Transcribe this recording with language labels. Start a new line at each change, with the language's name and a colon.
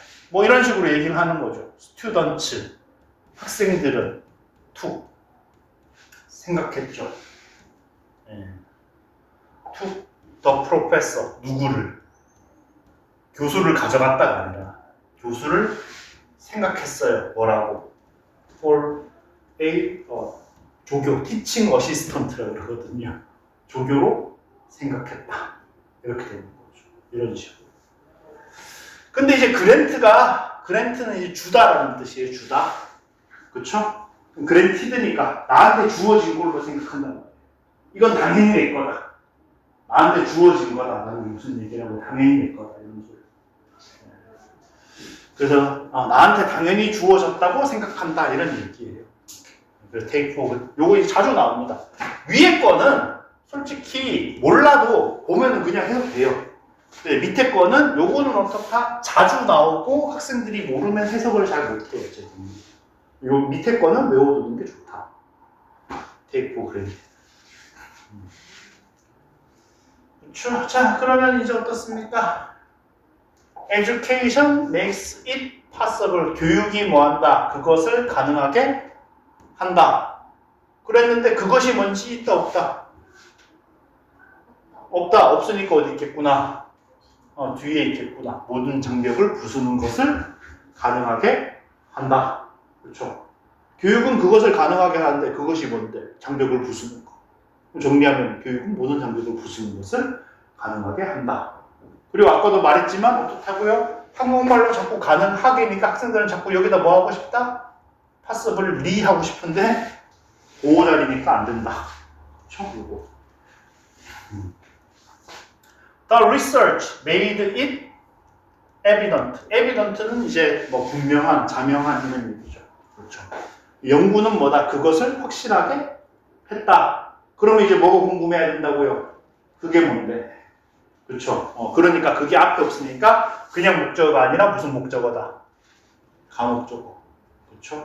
Korean: 뭐 이런 식으로 얘기를 하는 거죠. 스튜던츠, 학생들은 툭 생각했죠. 툭 더 프로페서, 누구를? 교수를 가져갔다가 아니라 교수를 생각했어요. 뭐라고? for a 조교, teaching assistant라고 그러거든요. 조교로 생각했다. 이렇게 되는 거죠. 이런 식으로. 근데 이제 그랜트는 이제 주다라는 뜻이에요. 주다. 그쵸? 그랜티드니까 나한테 주어진 걸로 생각한다는 거예요. 이건 당연히 내 거다. 나한테 주어진 거다. 나는 무슨 얘기라고 당연히 내 거다. 이런 소리. 그래서 나한테 당연히 주어졌다고 생각한다. 이런 얘기예요. 그래서 take for, 요거 이제 자주 나옵니다. 위에 거는 솔직히 몰라도 보면은 그냥 해도 돼요. 근데 밑에 거는 요거는 어떻다? 자주 나오고 학생들이 모르면 해석을 잘 못해요. 요 밑에 거는 외워두는 게 좋다.
English: take for granted.
Korean: 그렇죠? 자, 그러면 이제 어떻습니까?
English: Education makes it possible.
Korean: 교육이 뭐한다? 그것을 가능하게 한다. 그랬는데 그것이 뭔지 있다 없다? 없다. 없으니까 어디 있겠구나. 뒤에 있겠구나. 모든 장벽을 부수는 것을 가능하게 한다. 그렇죠? 교육은 그것을 가능하게 하는데 그것이 뭔데? 장벽을 부수는 거. 정리하면 교육은 모든 장벽을 부수는 것을 가능하게 한다. 그리고 아까도 말했지만 어떻다고요? 한국말로 자꾸 가능하게니까 학생들은 자꾸 여기다 뭐 하고 싶다? possibly 하고 싶은데 보호자리니까 안 된다. 그렇죠? 이거.
English: The research made it evident.
Korean: evident는 이제 뭐 분명한, 자명한 이런 얘기죠. 그렇죠. 연구는 뭐다? 그것을 확실하게 했다. 그러면 이제 뭐가 궁금해야 된다고요? 그게 뭔데? 그렇죠. 그러니까 그게 앞에 없으니까 그냥 목적어가 아니라 무슨 목적어다? 가목적어. 그렇죠?